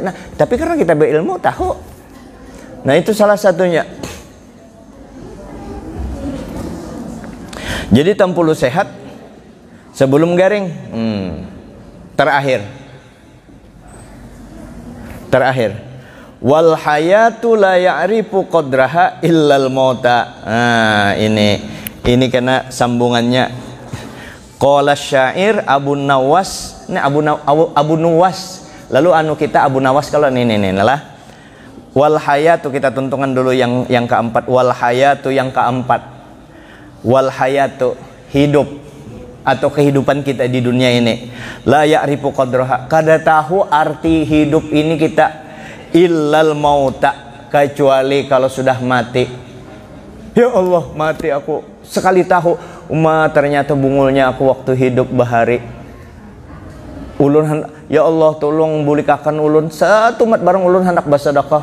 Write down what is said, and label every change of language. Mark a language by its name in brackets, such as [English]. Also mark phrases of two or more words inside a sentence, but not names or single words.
[Banjar] Nah, tapi karena kita berilmu tahu. Nah, itu salah satunya. Jadi tampulu sehat sebelum garing. Terakhir. [Arabic] والحياة لا يعرف قدرها إلا الموت. [Banjar] Nah, ini kena sambungannya. [Arabic] قال شعر Abu Nawas. [Banjar] Ini Abu Nuwas. Lalu kita Abu Nawas kalau ini lah. [Arabic] والحياة [Banjar] kita tuntungan dulu yang keempat. [Arabic] والحياة [Banjar] yang keempat. [Arabic] والحياة [Banjar] hidup atau kehidupan kita di dunia ini. [Arabic] لا يعرف قدرها. [Banjar] Kada tahu arti hidup ini kita [Arabic] إلا الموت, [Banjar] kecuali kalau sudah mati. [Arabic] يا الله, [Banjar] mati aku. Sekali tahu ternyata bungulnya aku waktu hidup bahari. Ulun [Arabic] يا الله [Banjar] tolong bulikakan ulun satu mat bareng ulun hendak bersedekah.